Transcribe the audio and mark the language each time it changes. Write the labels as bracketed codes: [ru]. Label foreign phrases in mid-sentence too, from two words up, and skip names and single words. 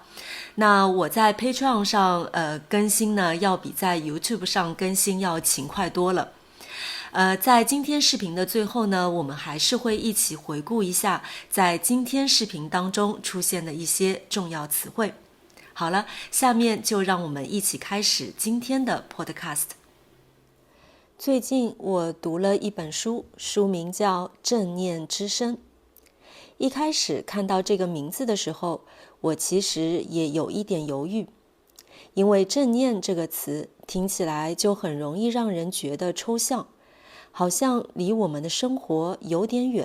[zh] 那我在 Patreon 上更新呢，要比在 YouTube 上更新要勤快多了。在今天视頻的最後呢，我們還是会一起回顧一下在今天視頻當中出現的一些重要詞彙。好了，下面就讓我們一起開始今天的 podcast。最近我讀了一本書，書名叫《正念之聲》。一開始看到這個名字的時候，我其實也有一點猶豫，因為正念這個詞聽起來就很容易讓人覺得抽象，好像離我們的生活有點遠。